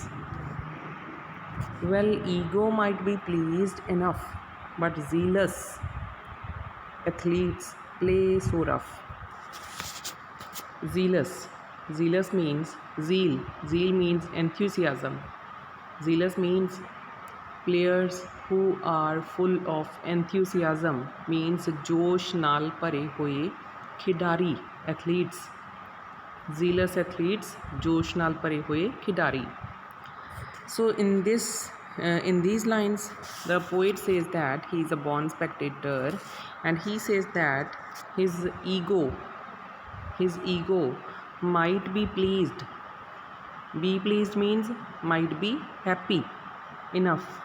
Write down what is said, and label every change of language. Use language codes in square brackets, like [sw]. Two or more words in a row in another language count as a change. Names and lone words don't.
[en] Well, ego might be pleased enough, but zealous athletes play so rough. Zealous means zeal means enthusiasm. Zealous means players who are full of enthusiasm, means [pa] ਜੋਸ਼ ਨਾਲ ਭਰੇ ਹੋਏ ਖਿਡਾਰੀ [en] athletes. Zealous athletes, [pa] ਜੋਸ਼ ਨਾਲ ਭਰੇ ਹੋਏ ਖਿਡਾਰੀ. [en] So in these lines the poet says that he is a born spectator, and he says that his ego might be pleased. Be pleased means might be happy enough.